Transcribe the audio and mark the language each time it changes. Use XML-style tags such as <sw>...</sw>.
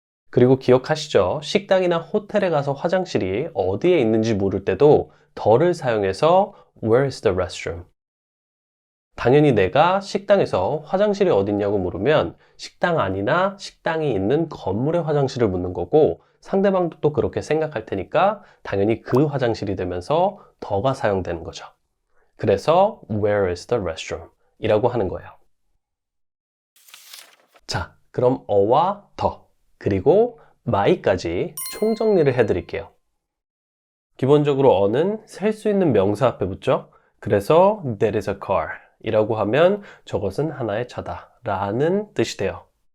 <ko>그리고 기억하시죠? 식당이나 호텔에 가서 화장실이 어디에 있는지 물을 때도 더를 사용해서</ko> <en>Where is the restroom?</en> <ko>당연히 내가 식당에서 화장실이 어딨냐고 물으면 식당 안이나 식당이 있는 건물의 화장실을 묻는 거고 상대방도 또 그렇게 생각할 테니까 당연히 그 화장실이 되면서 더가 사용되는 거죠.</ko> <en>그래서 Where is the restroom?</en> <ko>이라고 하는 거예요. 자, 그럼 어와 더 그리고 my까지 총정리를 해드릴게요. 기본적으로 어는 셀 수 있는 명사 앞에 붙죠. 그래서</ko> <en>That is a car</en> <ko>이라고 하면 저것은 하나의 차다 라는 뜻이 돼요.</ko>